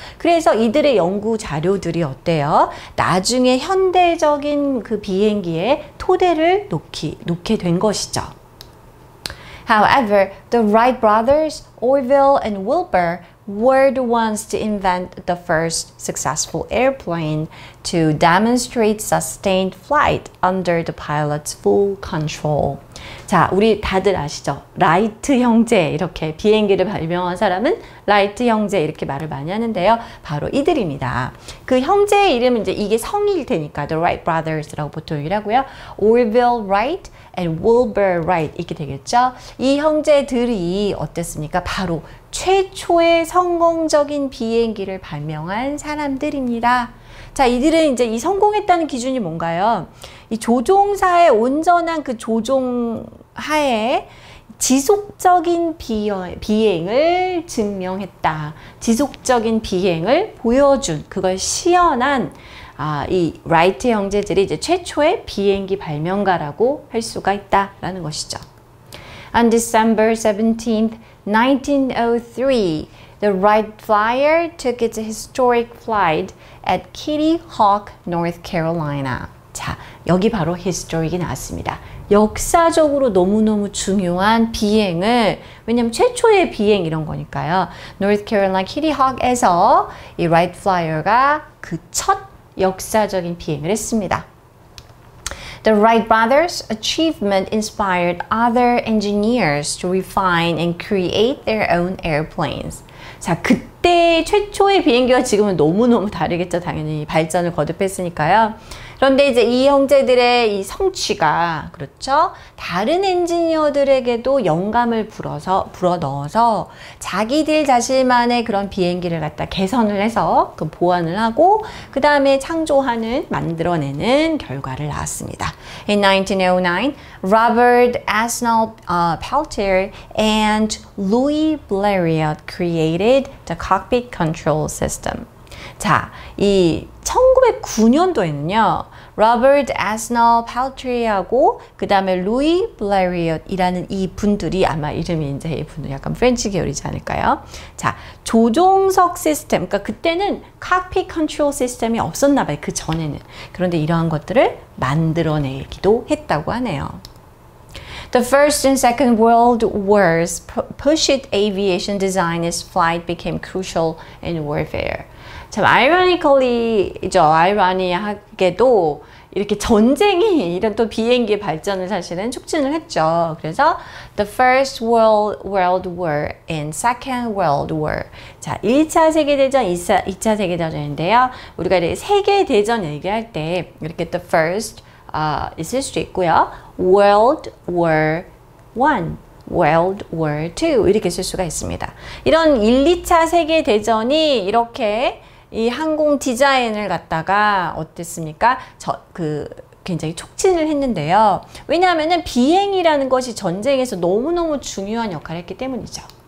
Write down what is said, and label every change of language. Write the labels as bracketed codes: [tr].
[ko] 그래서 이들의 연구 자료들이 어때요? 나중에 현대적인 그 비행기에 토대를 놓게 된 것이죠. [en] However, the Wright brothers, Orville and Wilbur, were the ones to invent the first successful airplane to demonstrate sustained flight under the pilot's full control. [ko] 자, 우리 다들 아시죠? 라이트 형제, 이렇게 비행기를 발명한 사람은 라이트 형제 이렇게 말을 많이 하는데요. 바로 이들입니다. 그 형제의 이름은 이제 이게 성일 테니까 The Wright Brothers라고 보통 얘기를 하고요. [en] Orville Wright and Wilbur Wright [ko] 이렇게 되겠죠. 이 형제들이 어땠습니까? 바로 최초의 성공적인 비행기를 발명한 사람들입니다. 자, 이들은 이제 이 성공했다는 기준이 뭔가요? 이 조종사의 온전한 그 조종 하에 지속적인 비행을 증명했다. 지속적인 비행을 보여준, 그걸 시연한 이 라이트 형제들이 이제 최초의 비행기 발명가라고 할 수가 있다라는 것이죠. [en] On December 17th, 1903, the Wright Flyer took its historic flight at Kitty Hawk, North Carolina. [ko] 자, 여기 바로 historic이 나왔습니다. 역사적으로 너무너무 중요한 비행을, 왜냐면 최초의 비행 이런 거니까요. North Carolina Kitty Hawk에서 이 Wright Flyer가 그 첫 역사적인 비행을 했습니다. [en] The Wright brothers' achievement inspired other engineers to refine and create their own airplanes. [ko] 자, 그때 최초의 비행기와 지금은 너무너무 다르겠죠. 당연히 발전을 거듭했으니까요. 그런데 이제 이 형제들의 이 성취가, 그렇죠? 다른 엔지니어들에게도 영감을 불어넣어서 자기들 자신만의 그런 비행기를 갖다 개선을 해서 그 보완을 하고 그 다음에 창조하는, 만들어내는 결과를 낳았습니다. [en] In 1909, Robert Aspinall Peltier and Louis Blériot created the cockpit control system. [ko] 자, 이 1909년도에는요, 로버트 아스널 팔트리하고 그 다음에 루이 블레리엇이라는 이 분들이, 아마 이름이 이제 이 분들 약간 프렌치 계열이지 않을까요? 자, 조종석 시스템, 그러니까 그때는 칵핏 컨트롤 시스템이 없었나 봐요. 그 전에는. 그런데 이러한 것들을 만들어내기도 했다고 하네요. [en] The First and Second World Wars pushed aviation design as flight became crucial in warfare. [ko] 참 아이러니컬리죠. 아이러니하게도 이렇게 전쟁이 이런 또 비행기의 발전을 사실은 촉진을 했죠. [en] 그래서 the first world war and second world war. [ko] 자, 1차 세계대전, 2차 세계대전인데요. 우리가 이렇게 세계대전 얘기할 때 이렇게 [en] the first [ko] 있을 수도 있고요. [en] World War I, World War II [ko] 이렇게 쓸 수가 있습니다. 이런 1, 2차 세계대전이 이렇게 이 항공 디자인을 갖다가 어땠습니까? 굉장히 촉진을 했는데요. 왜냐하면은 비행이라는 것이 전쟁에서 너무너무 중요한 역할을 했기 때문이죠.